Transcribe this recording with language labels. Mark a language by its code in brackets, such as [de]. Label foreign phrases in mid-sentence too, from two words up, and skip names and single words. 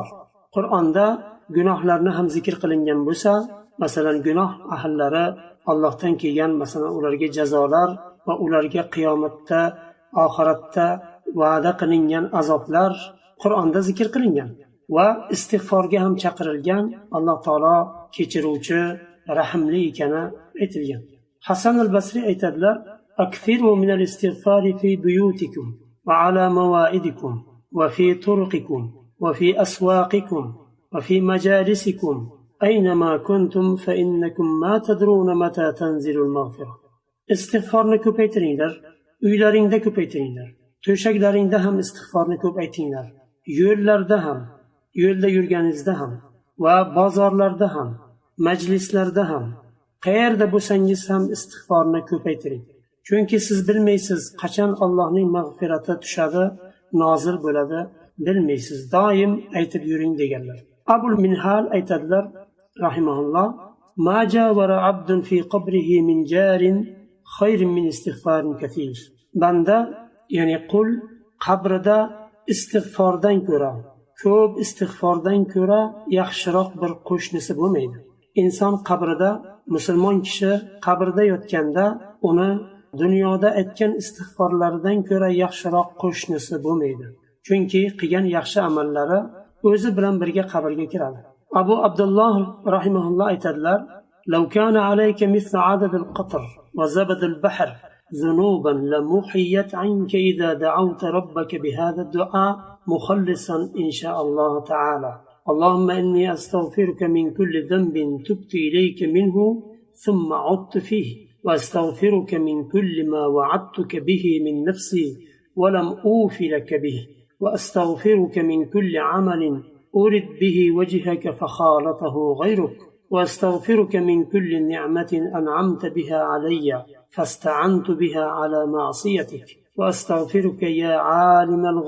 [uz] Qur'onda gunohlarni ham zikr qilingan bo'lsa, masalan gunoh ahllari Allohdan kelgan masalan ularga jazolar va ularga qiyomatda, oxiratda va'da qilingan azoblar Qur'onda zikr qilingan va istig'forga ham chaqirilgan. Alloh taolo kechiruvchi, rahimli ekani aytilgan. Hasan al-Basri aytadilar: [ar] أكثروا من الاستغفار في بيوتكم وعلى موائدكم وفي طرقكم وفي أسواقكم وفي مجالسكم أينما كنتم فإنكم ما تدرون متى تنزل المغفرة. [uz] استغفارni ko'paytiringlar, uylaringda ko'paytiringlar, to'shaklaringda ham istig'forni ko'p aytinglar, yo'llarda ham, yo'lda yurganingizda ham va bozorlarda ham, majlislarda ham, qayerda bo'lsangiz ham istig'forni ko'paytiring. Chunki siz bilmaysiz qachon Allohning mag'firati tushadi, nozil bo'ladi, bilmaysiz. Doim aytib yuring deganlar. Abul Minhal aytadilar rahimahulloh: [ar] ما جاور عبد في قبره من جار خير من استغفار كثير. [uz] Banda, ya'ni qul qabrida istig'fordan ko'ra, ko'p istig'fordan ko'ra yaxshiroq bir qo'shnisi bo'lmaydi. Inson qabrida, musulmon kishi qabrda yotganda uni dunyoda aytgan istig'forlaridan ko'ra yaxshiroq qo'shnisi bo'lmaydi. Chunki qilgan yaxshi amallari o'zi bilan birga qabrga kiradi. Abu Abdulloh rahimahulloh aytadilar: [ar] "لو كان عليك مثل عدد القطر وزبد البحر ذنوبا لمحيت عنك إذا دعوت ربك بهذا الدعاء مخلصا إن شاء الله تعالى. اللهم إني أستغفرك من كل ذنب تبت إليك منه ثم عدت فيه. وأستغفرك من كل ما وعدتك به من نفسي ولم أوف لك به وأستغفرك من كل عمل أرد به وجهك فخالطه غيرك وأستغفرك من كل نعمة أنعمت بها علي فاستعنت بها على معصيتك وأستغفرك يا عالم